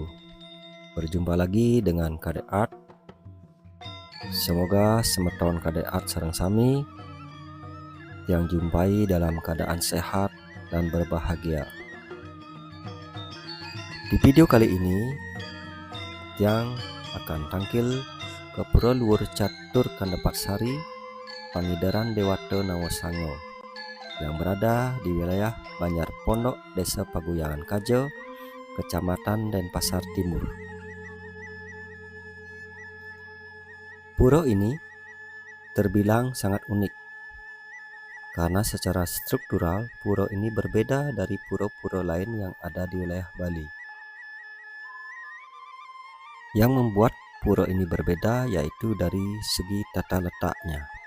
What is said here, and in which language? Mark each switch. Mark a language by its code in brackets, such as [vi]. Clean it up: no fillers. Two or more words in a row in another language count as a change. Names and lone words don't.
[id] Berjumpa lagi dengan Kadek Art. Semoga semeton Kadek Art [ban] sareng sami [id] yang jumpai dalam keadaan sehat dan berbahagia. Di video kali ini yang akan tangkil ke Pura Luhur Catur Kandapatsari Pangidaran Dewata Nawasango yang berada di wilayah Banjar Pondok, Desa Paguyangan Kajo, Kecamatan Denpasar Timur. Pura ini terbilang sangat unik karena secara struktural pura ini berbeda dari pura-pura lain yang ada di wilayah Bali. Yang membuat pura ini berbeda yaitu dari segi tata letaknya.